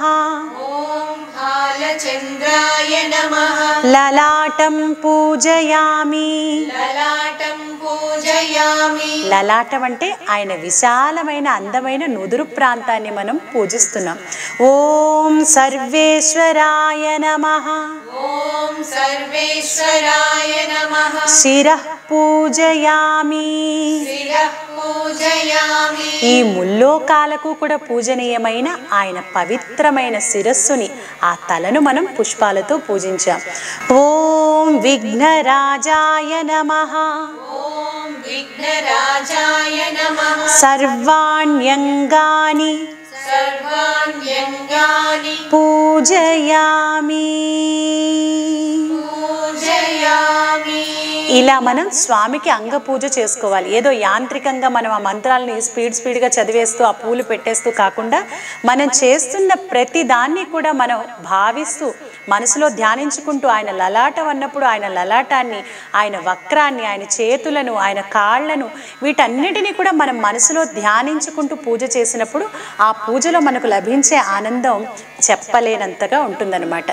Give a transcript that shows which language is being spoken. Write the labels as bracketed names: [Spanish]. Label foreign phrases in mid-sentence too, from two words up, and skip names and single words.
[Sanskrit] ఓం బాలచంద్రాయ నమః. లలాటం పూజయామి. లలాటం పూజయామి. [Telugu] లలాటం అంటే ఆయన విశాలమైన అందమైన నుదురు ప్రాంతాన్ని మనం పూజిస్తున్నాం. [Sanskrit] ఓం సర్వేశ్వరాయ నమః. ॐ सर्वेश्वराय नमः శిరః పూజయామి. शिरः पूजयामि [Telugu] ఈ ముల్లోకాలకు కూడా పూజనీయమైన ఆయన పవిత్రమైన శిరస్సుని, ఆ తలను మనం పుష్పాలతో పూజించాం. [Sanskrit] ఓం విఘ్నరాజాయ నమః. ॐ विघ्नराजाय नमः సర్వాణ్యంగాని सर्वाण्यङ्गानि పూజయామి. पूजयामि [Telugu] ఇలా మనం స్వామికి అంగ పూజ చేసుకోవాలి. ఏదో యాంత్రికంగా మనం ఆ మంత్రాలని స్పీడ్గా చదివేస్తూ ఆ పూలు పెట్టేస్తూ కాకుండా, మనం చేస్తున్న ప్రతి దాన్ని కూడా మనం భావిస్తూ మనసులో ధ్యానించుకుంటూ, ఆయన లలాటం అన్నప్పుడు ఆయన లలాటాన్ని, ఆయన వక్రాన్ని, ఆయన చేతులను, ఆయన కాళ్లను, వీటన్నిటినీ కూడా మనం మనసులో ధ్యానించుకుంటూ పూజ చేసినప్పుడు ఆ పూజలో మనకు లభించే ఆనందం చెప్పలేనంతగా ఉంటుందన్నమాట.